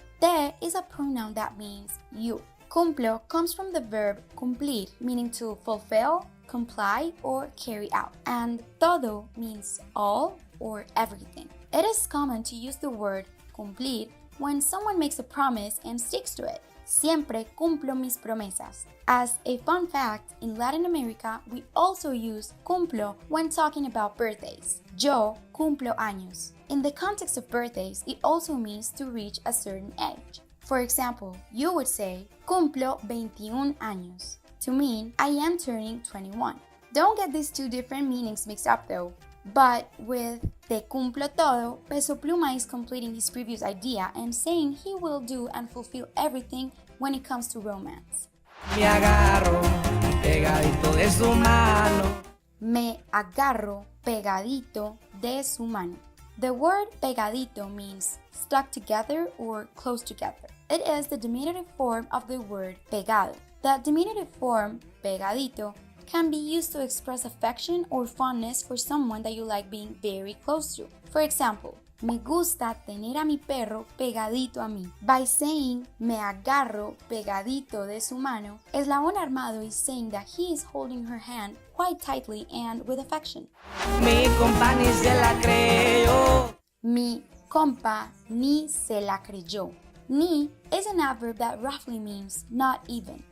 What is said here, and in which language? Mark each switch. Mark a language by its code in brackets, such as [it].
[en] Te is a pronoun that means you. Cumplo comes from the verb cumplir, meaning to fulfill, comply, or carry out. And todo means all or everything. It is common to use the word cumplir when someone makes a promise and sticks to it. [es] Siempre cumplo mis promesas. [en] As a fun fact, in Latin America, we also use cumplo when talking about birthdays. Yo cumplo años. In the context of birthdays, it also means to reach a certain age. For example, you would say, cumplo 21 años, to mean I am turning 21. Don't get these two different meanings mixed up though. But with te cumplo todo, Peso Pluma is completing his previous idea and saying he will do and fulfill everything when it comes to romance. [es] Me agarro pegadito de su mano. Me agarro pegadito de su mano. [en] The word pegadito means stuck together or close together. It is the diminutive form of the word pegado. The diminutive form pegadito can be used to express affection or fondness for someone that you like being very close to. For example, me gusta tener a mi perro pegadito a mí. By saying me agarro pegadito de su mano, Eslabón Armado is saying that he is holding her hand quite tightly and with affection. [es] Mi compa ni se la creyó. Mi compa ni se la creyó. [en] Ni is an adverb that roughly means not even.